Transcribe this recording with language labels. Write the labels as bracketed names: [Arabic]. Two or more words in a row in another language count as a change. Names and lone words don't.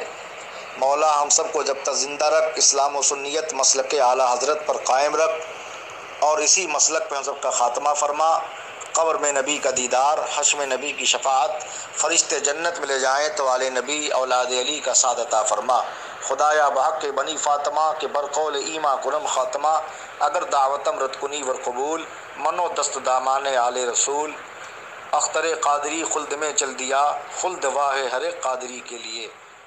[Urdu] مولا ہم سب کو جب تک زندہ رکھ، اسلام و سنیت مسلک اعلیٰ حضرت پر قائم رکھ، اور اسی مسلک پہ ہم سب کا خاتمہ فرما۔ قبر میں نبی کا دیدار، حشر میں نبی کی شفاعت، فرشتے جنت میں لے جائیں تو آل نبی اولاد علی کا سعادت عطا فرما۔ [Persian] خدایا بحق بنی فاطمہ کے برقول ایما کنم خاتمہ، اگر دعوتم رد کنی ور قبول، منو دست دامان آل رسول، [Urdu] اختر قادری خلد میں چل دیا، خلد واہ ہر ایک قادری کے لیے۔